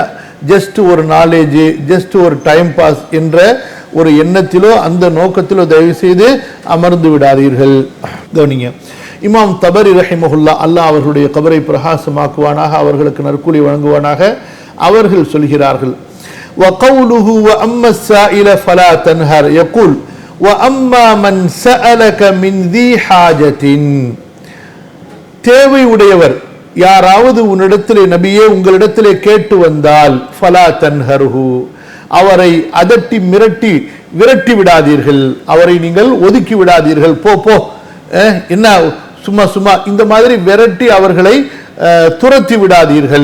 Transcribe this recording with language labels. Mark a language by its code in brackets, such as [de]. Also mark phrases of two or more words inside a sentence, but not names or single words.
[ta] ஜஸ்ட் ஒரு நாலேஜ், ஜஸ்ட் ஒரு [en] time pass [ta] என்ற ஒரு எண்ணத்திலோ அந்த நோக்கத்திலோ தயவு செய்து அமர்ந்து விடாதீர்கள். கவனிங்க. இமாம் தபரி ரஹிமஹுல்லா, அல்லாஹ் அவர்களுடைய கபரை பிரகாசமாக்குவானாக, அவர்களுக்கு நற்கூலி வழங்குவானாக, அவர்கள் சொல்கிறார்கள், [ar] وَقَوْلُهُ وَأَمَّا السَّائِلَ فَلَا تَنْهَرْ يَقُولُ وَأَمَّا مَنْ سَأَلَكَ مِنْ ذِي حَاجَةٍ. [ta] தேவை உடையவர் யாராவது உன்னிடத்திலே, நபியே உங்களிடத்திலே கேட்டு வந்தால், [ar] فلا تنهره, [ta] அவரை அதட்டி மிரட்டி விரட்டி விடாதீர்கள், அவரை நீங்கள் ஒதுக்கி விடாதீர்கள். போ போ, என்ன சும்மா சும்மா இந்த மாதிரி விரட்டி அவர்களை துரத்தி விடாதீர்கள்.